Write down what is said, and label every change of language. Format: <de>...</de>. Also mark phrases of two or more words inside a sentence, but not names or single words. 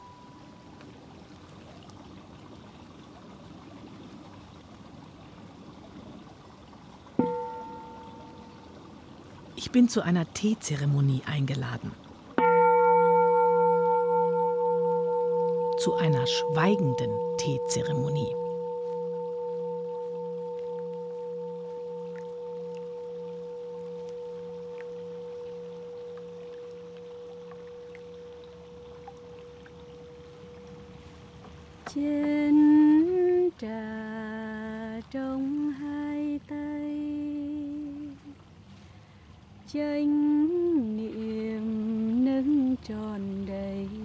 <de>Ich bin zu einer Teezeremonie eingeladen. Zu einer schweigenden Teezeremonie.</de> <vi>Trên trà trong hai tay, chánh niệm nâng tròn đầy,</vi>